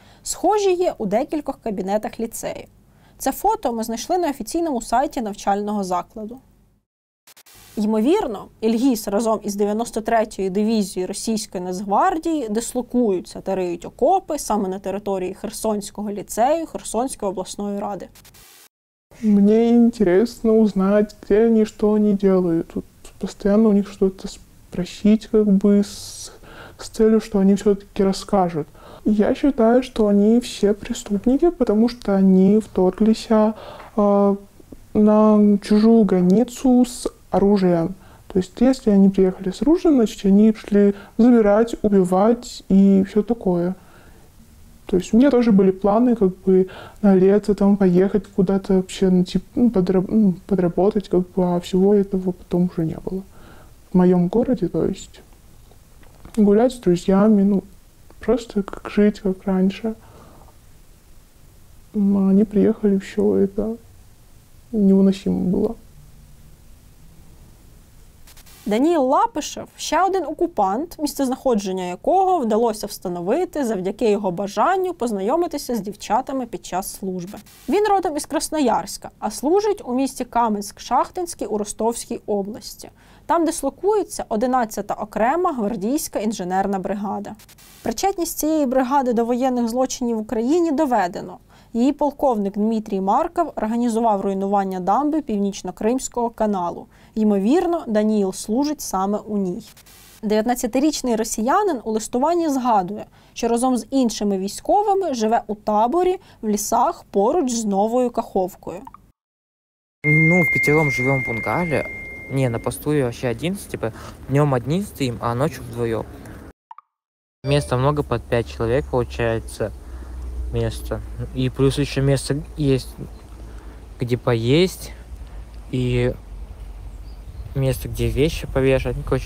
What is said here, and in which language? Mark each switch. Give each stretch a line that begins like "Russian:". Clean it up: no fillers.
Ukrainian: Схожі є у декількох кабінетах ліцею. Це фото ми знайшли на офіційному сайті навчального закладу. Ймовірно, Ільгіз разом із 93-ю дивізією російської Нацгвардії дислокуються та риють окопи саме на території Херсонського ліцею Херсонської обласної ради.
Russian: Мне интересно узнать, где они, что они делают. Тут постоянно у них что-то спросить, как бы, с целью, что они все-таки расскажут. Я считаю, что они все преступники, потому что они вторглись на чужую границу с оружием. То есть, если они приехали с оружием, значит, они пришли забирать, убивать и все такое. То есть у меня тоже были планы, как бы, на лето там поехать куда-то вообще, подработать, как бы, а всего этого потом уже не было. В моем городе, то есть, гулять с друзьями, просто как жить, как раньше. Они приехали, все это невыносимо було.
Ukrainian: Даніїл Лапишев – ще один окупант, місцезнаходження якого вдалося встановити завдяки його бажанню познайомитися з дівчатами під час служби. Він родом із Красноярська, а служить у місті Каменськ-Шахтинський у Ростовській області. Там дислокується 11-та окрема гвардійська інженерна бригада. Причетність цієї бригади до воєнних злочинів в Україні доведено. Її полковник Дмитрій Марков організував руйнування дамби Північно-Кримського каналу. Ймовірно, Даніїл служить саме у ній. 19-річний росіянин у листуванні згадує, що разом з іншими військовими живе у таборі в лісах поруч з Новою Каховкою.
Russian: Впятером живем в бунгале. Не, на посту я вообще 11, днем один стоим, а ночью вдвоем. Места много, под 5 человек получается место. И плюс еще место есть, где поесть, и место, где вещи повешать.